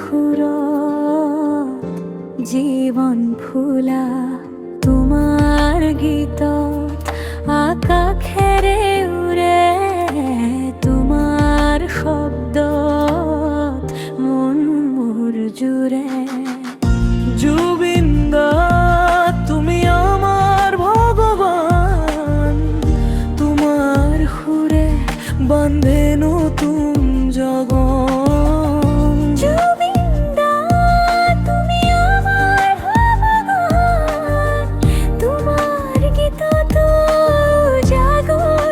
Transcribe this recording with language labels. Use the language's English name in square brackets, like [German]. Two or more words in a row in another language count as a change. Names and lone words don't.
[Assamese] সুৰত জীৱন ফুলা, তোমাৰ গীতত আকাশেৰে উৰে, তোমাৰ শব্দত মন মোৰ জুৰে। [Bangla] জুবিন্দা তুমি আমার ভগবান, তোমার সুরে বান্ধে নতুন জগৎ। জুবিন্দা তুমি আমার ভগবান, তোমার গীত তো জাগো।